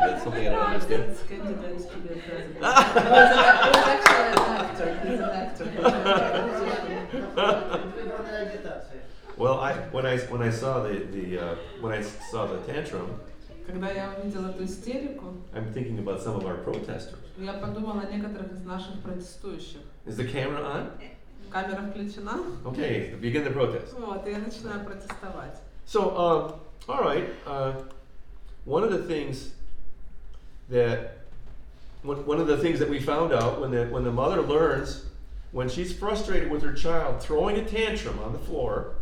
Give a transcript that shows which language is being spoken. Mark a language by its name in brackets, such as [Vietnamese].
[English] That's something I don't understand. It's candidates to be president. He's actually an actor. He's an actor. [Russian] Предвыборная агитация. [English] Well, when I saw the tantrum, [Russian] Когда я увидела эту истерику, [English] I'm thinking about some of our protesters. [Russian] я подумала о некоторых из наших протестующих. [English] Is the camera on? [Russian] Камера включена. [English] Okay, begin the protest. [Russian] Вот, и я начинаю протестовать. [English] So, all right. One of the things that we found out when the mother learns, when she's frustrated with her child throwing a tantrum on the floor,